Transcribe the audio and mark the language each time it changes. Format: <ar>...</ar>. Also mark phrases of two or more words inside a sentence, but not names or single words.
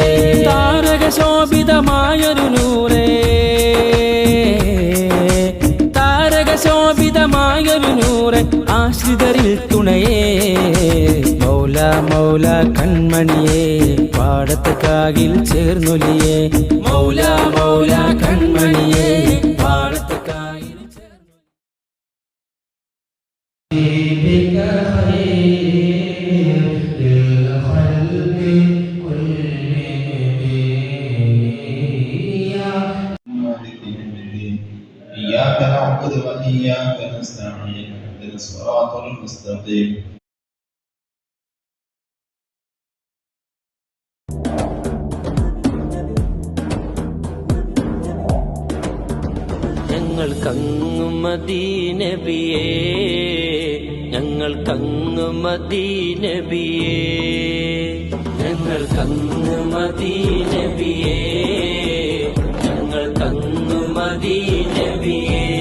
<ml>താരക ശോഭിതമായൊരു നൂറേ, താരക ശോഭിതമായൊരു നൂറെ, ആശ്രിതരിൽ തുണയേ. മൗല മൗല കൺമണിയേ, പാടത്ത് കാകിൽ ചേർന്നൊലിയേ. മൗല മൗല കൺമണിയേ, പാടത്ത് കാകിൽ</ml> <ar>إياك نعبد وإياك نستعين اهدنا الصراط المستقيم.</ar> <ml>ഞങ്ങൾക്കങ്ങു മദീനബിയേ, ഞങ്ങൾക്കങ്ങു മദീനബിയേ, ഞങ്ങൾക്കങ്ങു മദീനബിയേ, ഞങ്ങൾക്കങ്ങു മദീനബിയേ.</ml>